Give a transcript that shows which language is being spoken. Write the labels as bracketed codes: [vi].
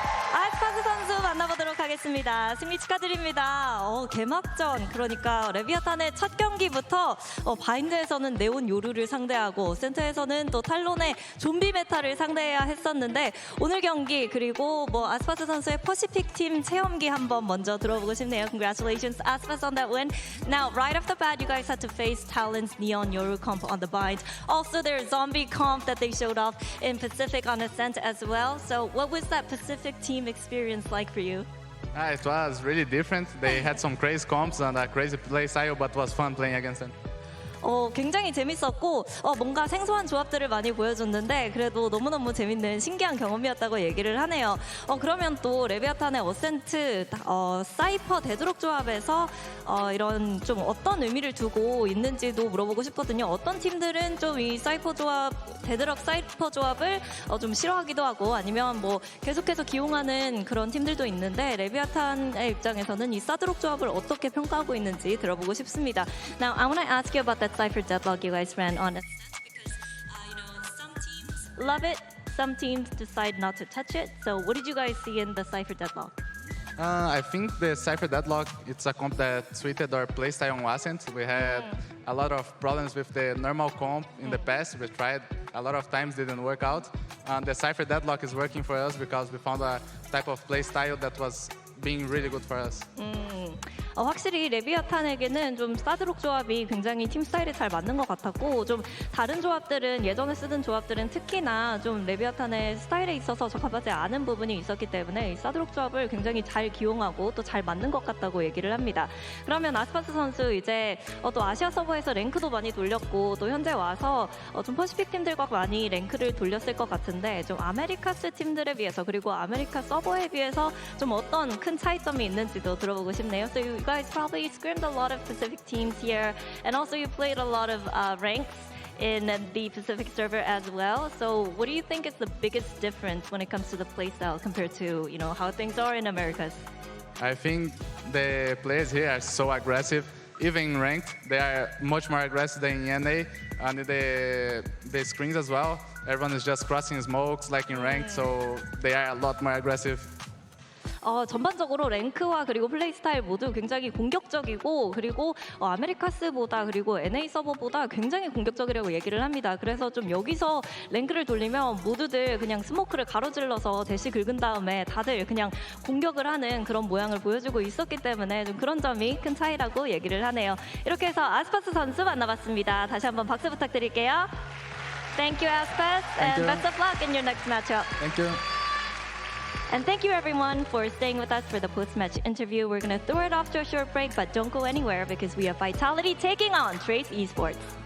[ko] 아스파스 선수 만나보도록 하겠습니다. 승리 축하드립니다. 개막전, 그러니까 레비아탄의 첫 경기부터 바인드에서는 네온 요루를 상대하고 센터에서는 또 탈론의 좀비 메타를 상대해야 했었는데 오늘 경기 그리고 아스파스 선수의 퍼시픽 팀 체험기 한번 먼저 들어보고 싶네요. [en] Congratulations, Aspas, on that win. Now, right off the bat, you guys had to face Talon's Neon Yoru comp on the bind. Also, their zombie comp that they showed off in Pacific on Ascent as well. So, what was that Pacific team experience like for you? It was really different. They had some crazy comps and a crazy play style, but it was fun playing against them. [ko] 굉장히 재밌었고 뭔가 생소한 조합들을 많이 보여줬는데 그래도 너무너무 재밌는 신기한 경험이었다고 얘기를 하네요. 그러면 또 레비아탄의 어센트 사이퍼 데드록 조합에서 이런 좀 어떤 의미를 두고 있는지도 물어보고 싶거든요. 어떤 팀들은 좀 이 사이퍼 조합, 데드록 사이퍼 조합을 좀 싫어하기도 하고 아니면 계속해서 기용하는 그런 팀들도 있는데 레비아탄의 입장에서는 이 사드록 조합을 어떻게 평가하고 있는지 들어보고 싶습니다. [en] Now, I want to ask you about that Cypher deadlock you guys ran on Ascent because some teams love it, some teams decide not to touch it. So what did you guys see in the Cypher deadlock? I think the Cypher deadlock, it's a comp that suited our playstyle on Ascent. We had a lot of problems with the normal comp in the past. We tried a lot of times, didn't work out. And the Cypher deadlock is working for us because we found a type of playstyle that was being really good for us. [ko] 확실히 레비아탄에게는 좀 사드록 조합이 굉장히 팀 스타일에 잘 맞는 것 같았고 좀 다른 조합들은 예전에 쓰던 조합들은 특히나 좀 레비아탄의 스타일에 있어서 적합하지 않은 부분이 있었기 때문에 이 사드록 조합을 굉장히 잘 기용하고 또 잘 맞는 것 같다고 얘기를 합니다. 그러면 아스파스 선수 이제 또 아시아 서버에서 랭크도 많이 돌렸고 또 현재 와서 좀 퍼시픽 팀들과 많이 랭크를 돌렸을 것 같은데 좀 아메리카스 팀들에 비해서 그리고 아메리카 서버에 비해서 좀 어떤 큰 차이점이 있는지도 들어보고 싶네요. [en] So you guys probably scrimmed a lot of Pacific teams here, and also you played a lot of ranks in the Pacific server as well. So what do you think is the biggest difference when it comes to the playstyle compared to how things are in Americas? I think the players here are so aggressive. Even in ranked, they are much more aggressive than in NA. And the screens as well. Everyone is just crossing smokes like in ranked, so they are a lot more aggressive. [ko] 전반적으로 랭크와 그리고 플레이 스타일 모두 굉장히 공격적이고 그리고 아메리카스보다 그리고 NA 서버보다 굉장히 공격적이라고 얘기를 합니다. 그래서 좀 여기서 랭크를 돌리면 모두들 그냥 스모크를 가로질러서 대시 긁은 다음에 다들 그냥 공격을 하는 그런 모양을 보여주고 있었기 때문에 좀 그런 점이 큰 차이라고 얘기를 하네요. 이렇게 해서 아스파스 선수 만나봤습니다. 다시 한번 박수 부탁드릴게요. [en] Thank you, Aspas, and best of luck in your next matchup. Thank you. And thank you everyone for staying with us for the post-match interview. We're going to throw it off to a short break, but don't go anywhere because we have Vitality taking on Trace Esports.